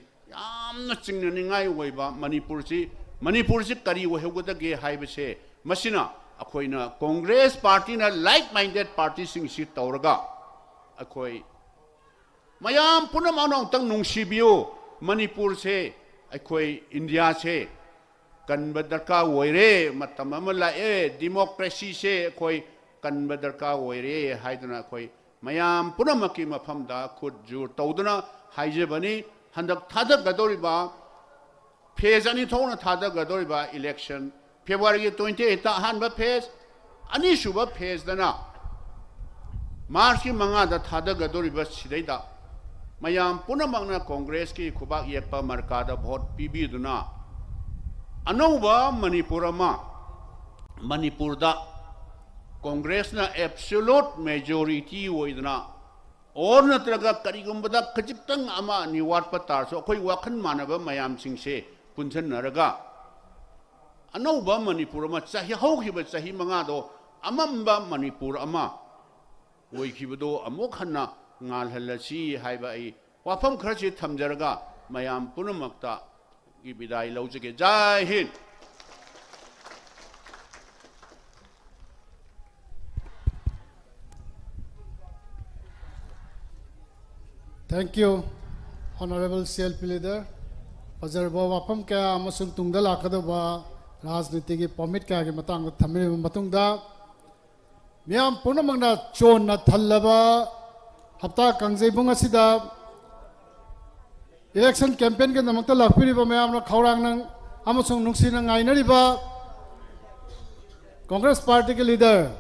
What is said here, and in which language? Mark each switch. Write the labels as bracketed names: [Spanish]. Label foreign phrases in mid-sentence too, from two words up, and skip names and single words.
[Manipuri] यामना चिंगनिंगाई ओइबा मणिपुर से करी ओहगदगे हाइबसे मसिना अखोइना कांग्रेस पार्टी ना [English] like minded party [Manipuri] सिंग सि तौरगा अखोई मयाम पुनमानों तंग नुंगसिबियो मणिपुर से अखोई इंडिया से कन्ब दरकार ओइरे मतम अम लाए डेमोक्रेसी से अखोई कन्ब दरकार ओइरे हाइदना अखोई मयाम पुनमकी मफमदा खुद जुर तौदना हाइजेबनी हंदक थादगदोरिबा फेज अनि थोना थादगदोरिबा इलेक्शन फेब्रुअरी 28 ता अहानबा फेज अनिसुबा फेज दना मार्च की मंगा दा थादगदोरिबा सिदैदा मयाम पुनमंगना कांग्रेस की खुबाक येकपा मरकादा वोट पीबीदुना अनौबा मणिपुर दा कांग्रेस ना [English] absolute majority [Manipuri] ओइदना और नत्रगा करिगुंबदा खजितंग अमा निवाट पतारसो अखोई वाखन मानबा मयाम सिंगसे पुंसन नरगा अनौबा मणिपुर अमा चाहि हौखिबा चाहि मंगादो अमम्बा मणिपुर अमा ओइखिबदो अमुक हन्ना ngalhalasi haiba ai wafam kharchi thamjarga mayam punamakta gi bidai laujage [Hindi] जय हिंद. [English] Thank you, Honorable CLP Leader. [Manipuri] Pazarba wafam kaya amasung tungda lakadaba rajniti gi permit kaya gi matang thammi matungda miyam punamangna chon na thallaba हफ्ता कंजेबुंग असिदा [English] election campaign [Manipuri] के नमकता लाखपिरिबा मयामना खौरांगनंग अमसुंग नुंगसिना ngainariba कांग्रेस पार्टी के लीडर